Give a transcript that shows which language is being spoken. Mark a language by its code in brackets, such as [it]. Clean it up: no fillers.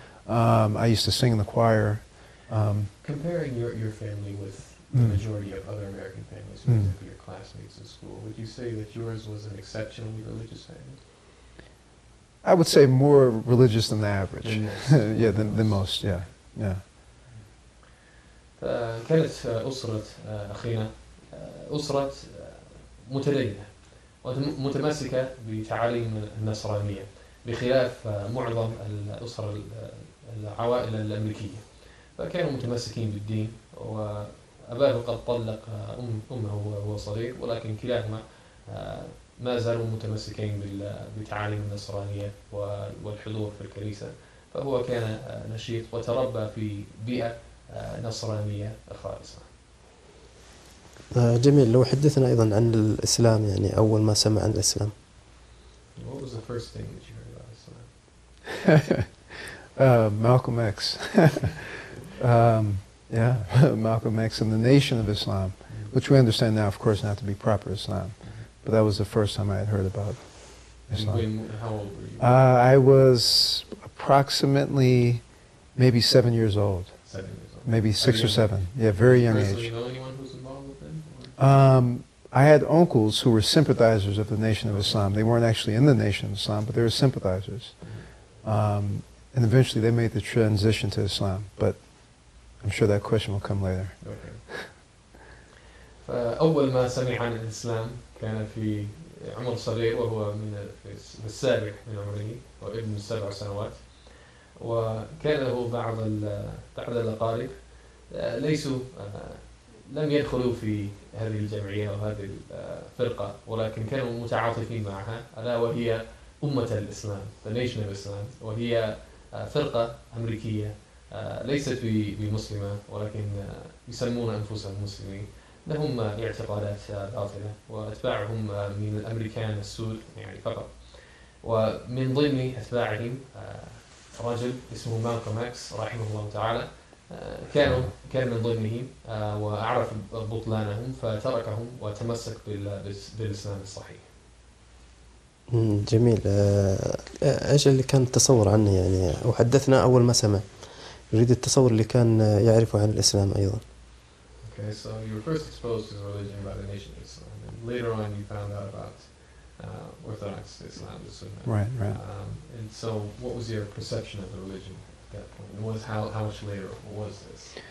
[en] I used to sing in the choir. Comparing your family with the majority of other American families, for example, your classmates in school, would you say that yours was an exceptionally religious family? I would say more religious than the average. Yeah, than most. Yeah. [ar] كانت أسرة أخينا أسرة متدينة ومتمسكة بتعاليم النصرانية، بخلاف معظم الأسر العوائل الأمريكية، فكانوا متمسكين بالدين. وأباه قد طلق أمه وهو صغير، ولكن كلاهما ما زالوا متمسكين بتعاليم النصرانية والحضور في الكنيسة. فهو كان نشيط وتربى في بيئة نصرانية خالصة. جميل. لو حدثنا أيضا عن الإسلام، يعني أول ما سمع عن الإسلام. [en] What was the first thing that you heard about Islam? Malcolm X. Yeah, Malcolm X and the Nation of Islam, which we understand now, of course, not to be proper Islam. But that was the first time I had heard about Islam. How old were you? I was approximately maybe 7 years old. 7 years old. Maybe 6 or 7. Yeah, very young Personally, age. you know anyone who's involved with them? I had uncles who were sympathizers of the Nation of Islam. They weren't actually in the Nation of Islam, but they were sympathizers. And eventually they made the transition to Islam. But I'm sure that question will come later. Okay. [ar] فأول ما سمع عن الإسلام كان في عمر صغير، وهو في السابع من عمره، وابن 7 سنوات. وكان له بعض الأقارب ليسوا لم يدخلوا في هذه الجمعية أو هذه الفرقة، ولكن كانوا متعاطفين معها، ألا وهي أمة الإسلام، the Nation of Islam، وهي فرقة أمريكية ليست بمسلمة، ولكن يسمون أنفسهم مسلمين. لهم اعتقادات باطلة، وأتباعهم من الأمريكان السود يعني فقط. ومن ضمن أتباعهم رجل اسمه مالكوم إكس رحمه الله تعالى، كان من ضمنهم، وأعرف بطلانهم فتركهم وتمسك بالإسلام الصحيح. جميل. ايش اللي كان التصور عنه يعني، وحدثنا اول ما سمع، يريد التصور اللي كان يعرفه عن الاسلام ايضا. [en] Okay, so you were first exposed to the religion by the Nation of Islam, and later on you found out about Orthodox Islam, the Sunnah. Right, right. And so, what was your perception of the religion at that point? And how much later was this?